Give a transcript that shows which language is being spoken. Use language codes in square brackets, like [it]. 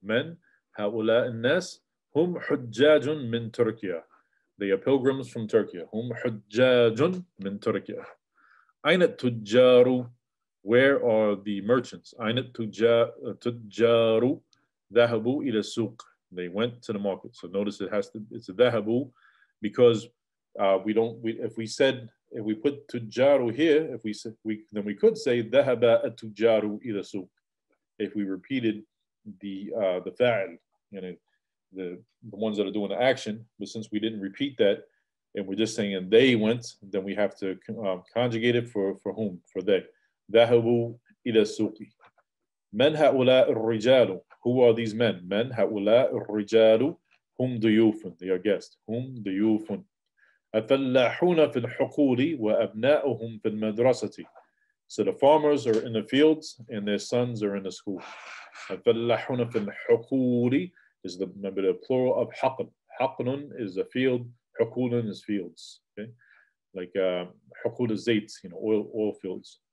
[ar] من هؤلاء الناس هم حجاج من تركيا. [en] They are pilgrims from Turkey. [ar] هم حجاج من تركيا. أين التجار? [en] Where are the merchants? [ar] أين التجار ذهبوا إلى السوق. [en] They went to the market. So notice it's a ذهبوا because if we put tujaru here, then we could say ذهب التجار إلى السوق. If we repeated the fa'il, the ones that are doing the action, but since we didn't repeat that, and we're just saying and they went, then we have to conjugate it for whom? For they. [ar] ذهبوا إلى السوق. من هؤلاء الرجال? [en] Who are these men? [ar] من هؤلاء الرجال هم ضيوف. [en] They are guests. [ar] هم ضيوف. الفلاحون في الحقول وأبناؤهم في المدرسة. [en] So the farmers are in the fields and their sons are in the school. [ar] الفلاحون في الحقول [en] is remember the plural of حقل. حقل is a field. حقول is fields. Okay, like حقول الزيت, oil fields.